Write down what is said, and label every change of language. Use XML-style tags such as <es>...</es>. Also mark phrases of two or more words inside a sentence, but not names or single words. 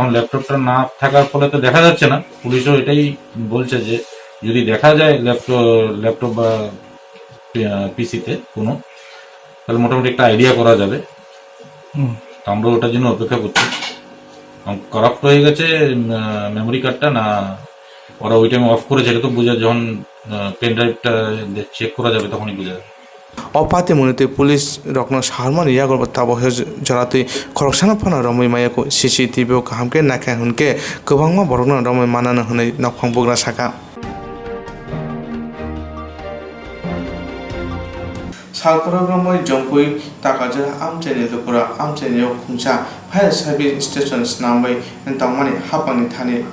<bn>এখন ল্যাপটপটা না থাকার ফলে তো দেখা যাচ্ছে না। পুলিশও এটাই বলছে যে যদি দেখা যায় ল্যাপটপ বা পিসিতে কোনো, তাহলে মোটামুটি একটা আইডিয়া করা যাবে। আমরা ওটার জন্য অপেক্ষা করছি। কারাপ্ট হয়ে গেছে মেমোরি কার্ডটা, না ওরা ওই টাইমে অফ করেছে এটা তো বোঝা, যখন পেন ড্রাইভটা চেক করা যাবে তখনই বোঝা যাবে।</bn> <trp>अपाते मुनिते पुलिस रखना शारमान यागोर बताबो जराते खरकसाना फना रमै मायाको सीसीटीवी ओ कामके नाखा हुनके गोबांमा बरगना रमै मानानो हनै नखफां बग्रा साका सालकरगमै जंपुई ताकाजो आमचेनि लोकरा आमचेनियाव खुंचा फायर सार्भिस स्टेशन नामै तंमानि हापांनि थाने</trp>